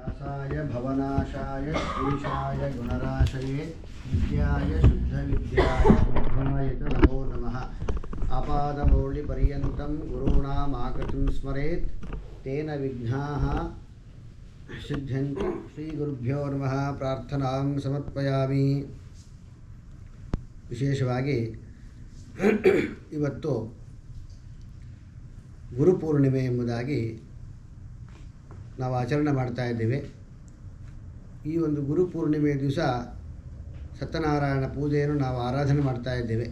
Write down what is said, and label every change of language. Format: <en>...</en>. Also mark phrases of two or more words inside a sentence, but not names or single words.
<sa>व्यासाय भवनाशाय ईशाय गुणराशये विद्याय शुद्धविद्याय बुद्धाय च नमो नमः। आपादमौलिपर्यन्तं गुरूणामाकृतिं स्मरेत् तेन विघ्नाः सिद्ध्यन्ति। श्रीगुरुभ्यो नमः। प्रार्थनां समर्पयामि।</sa> <kn>ವಿಶೇಷವಾಗಿ ಇವತ್ತು ಗುರುಪೂರ್ಣಿಮೆ ಎಂಬುದಾಗಿ ನಾವು ಆಚರಣೆ ಮಾಡ್ತಾ ಇದ್ದೇವೆ. ಈ ಒಂದು ಗುರುಪೂರ್ಣಿಮೆಯ ದಿವಸ ಸತ್ಯನಾರಾಯಣ ಪೂಜೆಯನ್ನು ನಾವು ಆರಾಧನೆ ಮಾಡ್ತಾ ಇದ್ದೇವೆ.</kn>